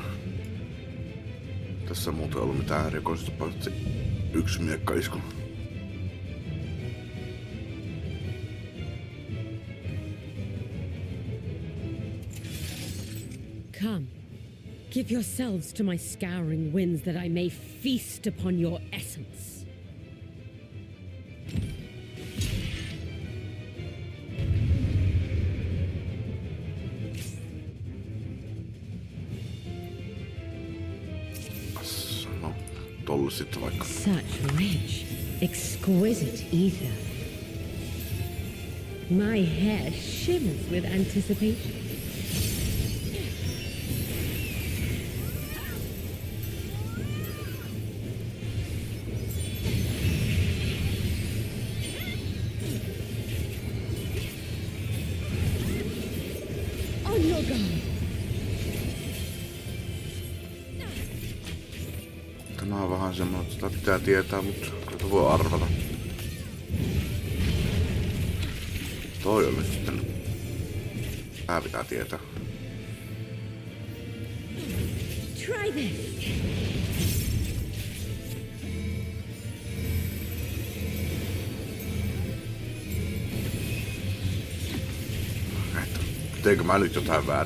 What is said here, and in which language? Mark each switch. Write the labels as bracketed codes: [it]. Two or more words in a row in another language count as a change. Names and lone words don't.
[fi] Tässä on muuten ollut mitään erikoista, paitsi yksi miekkaisku. [en] Come, give yourselves to my scouring winds that I may feast upon your essence. [fi] No, tolle sitten vaikka. [en] Such rich, exquisite ether. My hair shivers with anticipation. On your guard. [fi] Tämä on vähän semmoinen, että sitä pitää tietää, mutta kyllä voi arvata. Toi on nyt sitten. Tää pitää tietää. [en] Try this. [fi] Teekö mä nyt jotain väärin?